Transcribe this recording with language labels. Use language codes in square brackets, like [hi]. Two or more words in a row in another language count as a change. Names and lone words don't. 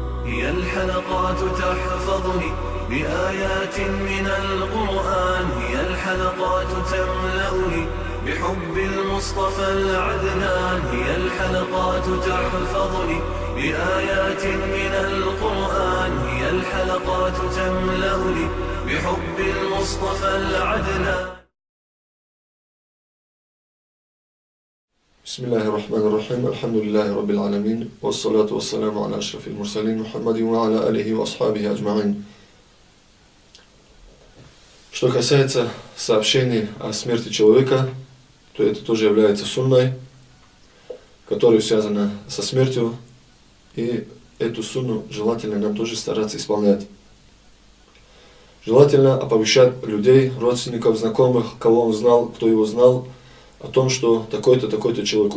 [ar] هي الحلقات تحفظني بآيات من القرآن، هي الحلقات تملأني بحب المصطفى العدنان، هي الحلقات تحفظني بآيات من القرآن، هي الحلقات تملأني بحب المصطفى العدنان. بسم الله الرحمن الرحيم. الحمد لله رب العالمين، والصلاة والسلام على أشرف المرسلين محمد وعلى آله وأصحابه أجمعين. [ru] Что касается сообщений о смерти человека, то это тоже является сунной, которая связана со смертью, и эту сунну желательно нам тоже стараться исполнять. Желательно оповещать людей, родственников, знакомых, кого он знал, кто его знал, о том, что такой-то, такой-то человек